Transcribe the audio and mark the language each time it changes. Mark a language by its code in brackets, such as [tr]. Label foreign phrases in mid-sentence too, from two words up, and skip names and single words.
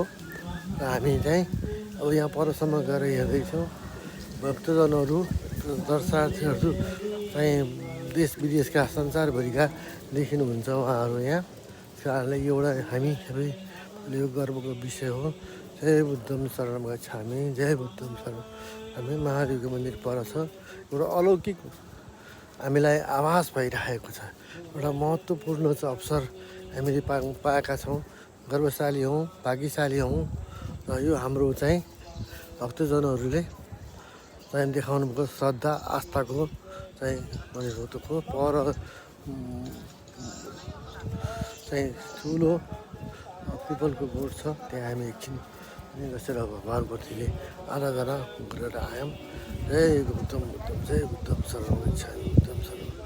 [ne] र हामी चाहिँ अब यहाँ परसम्म गएर हेर्दैछौँ। भक्तजनहरू दर्शनार्थीहरू चाहिँ देश विदेशका संसारभरिका देखिनुहुन्छ उहाँहरू यहाँ। त्यस कारणले एउटा हामी सबै यो गर्वको विषय हो। [pi] जय बुद्धं शरणं गच्छामि, जय बुद्धं शरणं। [ne] हामी महादेवको मन्दिर पर छ। एउटा अलौकिक हामीलाई आभास भइरहेको छ। एउटा महत्त्वपूर्ण चाहिँ अवसर हामीले पाएका छौँ। गर्वशाली हौँ, भाग्यशाली हौँ। र यो हाम्रो चाहिँ भक्तजनहरूले चाहिँ देखाउनु भएको श्रद्धा आस्थाको चाहिँ भनेको पर चाहिँ ठुलो पिपलको बोट छ। त्यहाँ हामी एकछिन बसेर भगवान्प्रतिले आराधना गरेर आयौँ। [pi] जय गौतम बुद्धम, जय बुद्धम शरणं गच्छामि, बुद्धं शरणं